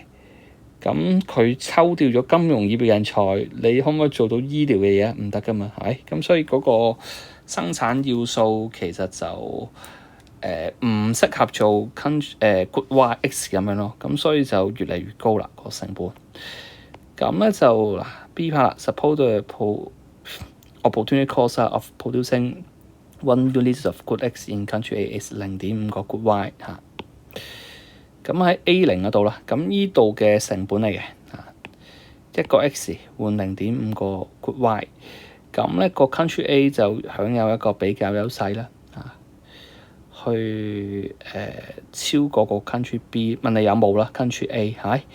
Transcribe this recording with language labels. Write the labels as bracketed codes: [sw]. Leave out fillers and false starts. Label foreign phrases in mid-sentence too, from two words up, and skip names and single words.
[yue] 咁佢抽掉咗金融業嘅人才，你可唔可以做到醫療嘅嘢啊？唔得噶嘛，係咪？咁所以嗰個生產要素其實就唔適合做 [en] Good Y X [yue] 咁樣咯。咁所以就越嚟越高啦個成本。咁咧就 [en] B part 啦 ，suppose the opportunity cost of producing 1 unit of Good X in country A is 0.5 個 Good Y 嚇。 [yue] 咁喺 A0 嗰度啦，咁呢度嘅成本嚟嘅，一個 X 換0.5個 [en] Good Y， [yue] 咁咧個 [en] country A [yue] 就享有一個比較優勢啦，去超過個 [en] country B， [yue] 問你有冇啦 [en] country A [yue] 係咪？